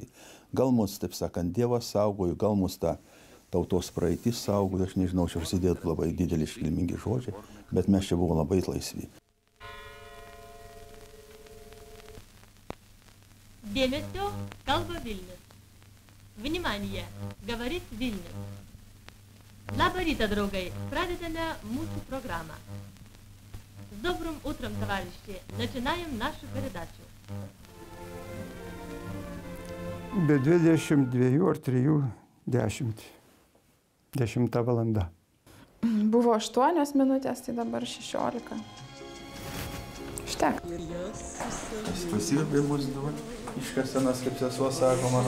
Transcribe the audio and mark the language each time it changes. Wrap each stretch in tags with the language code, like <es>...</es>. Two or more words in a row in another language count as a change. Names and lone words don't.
<lt>Gal mus, taip sakant, Dievas saugojo, gal mus ta tautos praeitis saugojo, aš nežinau, čia prasidėtų labai dideli iškilmingi žodžiai, bet mes čia buvom labai laisvi. Dėmesio, kalba Vilnius.</lt> <ru>Внимание! Говорит Вильнюс.</ru> <lt>Labą rytą, draugai. Pradedame mūsų programą.</lt> <ru>С добрым утром, товарищи. Начинаем нашу передачу.</ru> <lt>Be 22 ar 3:10. 10 valanda. Buvo 8 minutės, tai dabar 16. Štek. Pasigabai bus dabar iškasenas, kaip sesuo sako mano.</lt>